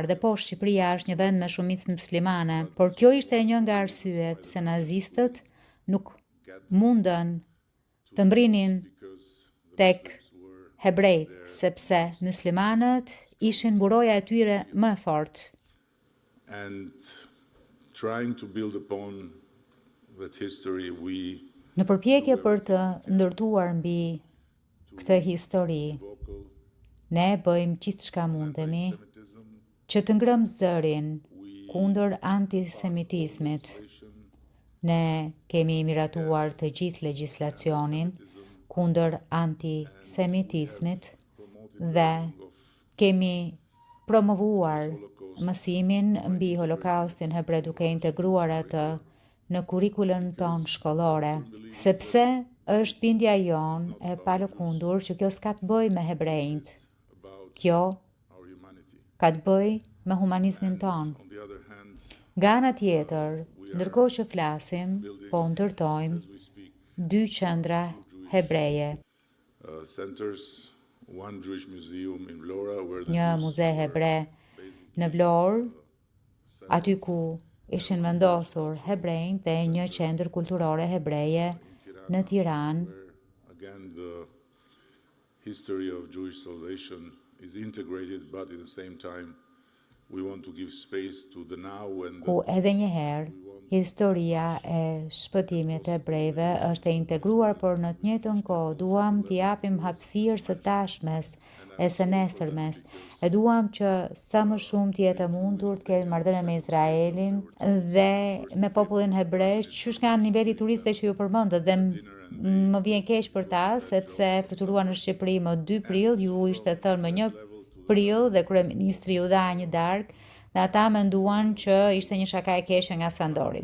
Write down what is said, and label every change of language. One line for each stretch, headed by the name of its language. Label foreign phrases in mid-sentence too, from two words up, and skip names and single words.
Albanian: Dhe po, Shqipëria është një vend me shumicë muslimane, por kjo ishte një nga arsyet pse nazistët nuk mundën të mbrinin tek hebrejt, sepse muslimanët ishin buroja e tyre më e fortë.
English: and trying to build upon that history we
Albanian: Në përpjekje për të ndërtuar mbi këtë histori,
English: vocal
Albanian: ne bëjmë gjithçka mundemi që të ngrëmë zërin kundër antisemitizmit. Ne kemi miratuar të gjithë legjislacionin kundër antisemitizmit dhe kemi promovuar mësimin mbi Holokaustin hebre duke integruar atë në kurrikulën tonë shkollore, sepse është bindja jonë e palëkundur që kjo s'ka të bëj me hebrejt. Kjo
English: our humanity.
Albanian: ka të bëj me humanizmin tonë.
English: On the other hand,
Albanian: Nga ana tjetër, ndërkohë që flasim, po ndërtojmë
English: we speak
Albanian: 2 qendra hebreje,
English: centers, one Jewish museum in Vlora where the
Albanian: një
English: Jews
Albanian: muze hebre në Vlorë, aty ku ishin vendosur hebrejt, dhe një qendër kulturore hebreje në Tiranë,
English: again the history of Jewish salvation is integrated, but at the same time we want to give space to the now and
Albanian: ku edhe një herë historia e shpëtimit të hebrejve është e integruar, por në të njëjtën kohë duam t'i japim hapësirë së tashmes e së nesërmes. E duam që sa më shumë të jetë e mundur të kemi marrëdhënie me Izraelin dhe me popullin hebre, qysh nga niveli turiste që ju përmendët, dhe më vjen keq për ta, sepse fluturuan në Shqipëri më 2 prill, ju ishte thënë më 1 prill dhe kryeministri ju dha një darkë, dhe ata menduan që ishte një shaka e keqe nga Sandori.